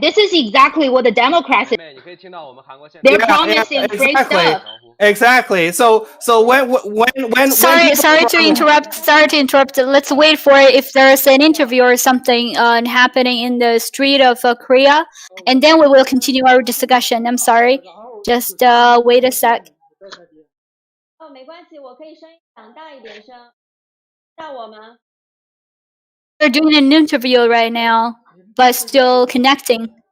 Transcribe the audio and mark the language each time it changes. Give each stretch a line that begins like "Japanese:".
English: This is exactly what the Democrats. They're promising great stuff. Exactly. So when sorry to interrupt. Let's wait for it if there's an interview or something happening in the street of Korea, and then we will continue our discussion. I'm sorry. Just wait a sec.
Chinese: 没关系，我可以声音讲大一点声，让我们。
English: They're doing an interview right now, but still connecting.